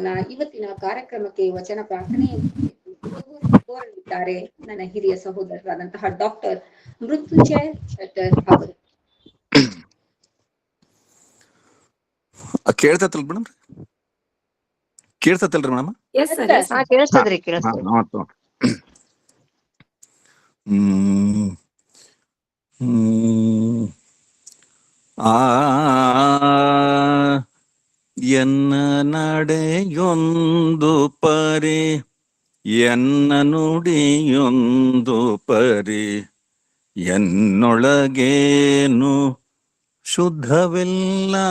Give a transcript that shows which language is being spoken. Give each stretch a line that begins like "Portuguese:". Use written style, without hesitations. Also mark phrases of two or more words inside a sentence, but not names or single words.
Kannada: ಇವತ್ತಿನ ಕಾರ್ಯಕ್ರಮಕ್ಕೆ ವಚನ ಪ್ರಾರ್ಥನೆ ಕೋರಲಿದ್ದಾರೆ ನನ್ನ ಹಿರಿಯ ಸಹೋದರರಾದಂತಹ ಡಾಕ್ಟರ್ ಮೃತ್ಯುಂಜಯ ಶೆಟ್ಟರ್ ಅವರು. ಕೇಳ್ತಲ್ರಿ ಮೇಡಮ್? ಕೇಳ್ತಲ್ರಿ ಮೇಡಮ್? ಕೇಳಿಸ್ತದ್ರಿ. ಎನ್ನ ನಡೆಯೊಂದು ಪರಿ, ಎನ್ನ ನುಡಿಯೊಂದು ಪರಿ, ಎನ್ನೊಳಗೇನು ಶುದ್ಧವಿಲ್ಲ